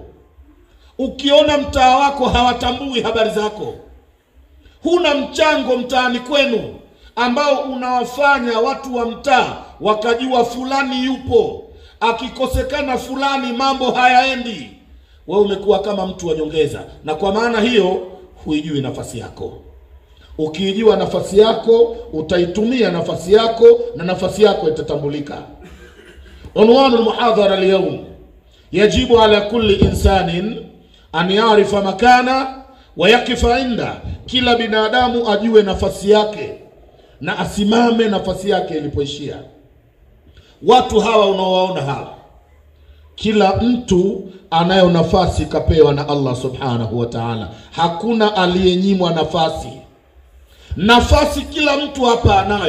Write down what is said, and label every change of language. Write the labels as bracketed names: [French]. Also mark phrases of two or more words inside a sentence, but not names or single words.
[Swahili] Ukiona mtaa wako hawatambui habari zako, huna mchango mtaani kwenu ambao unawafanya watu wa mtaa wakajua fulani yupo, akikosekana fulani mambo hayaendi, wewe umekuwa kama mtu wa nyongeza. Na kwa maana hiyo huijui nafasi yako. Ukiijua nafasi yako, utaitumia nafasi yako na nafasi yako itatambulika. [Arabic] عنوان المحاضرة اليوم يجب على كل إنسان أن يعرف مكانه ويقف عنده. [Swahili] Kila binadamu ajue nafasi yake na asimame nafasi yake ilipoishia. Watu hawa unaowaona hawa, kila mtu anayo nafasi kapewa na Allah [Arabic] سبحانه وتعالى. [Swahili] Hakuna aliyenyimwa nafasi. Nafasi kila mtu hapa anayo.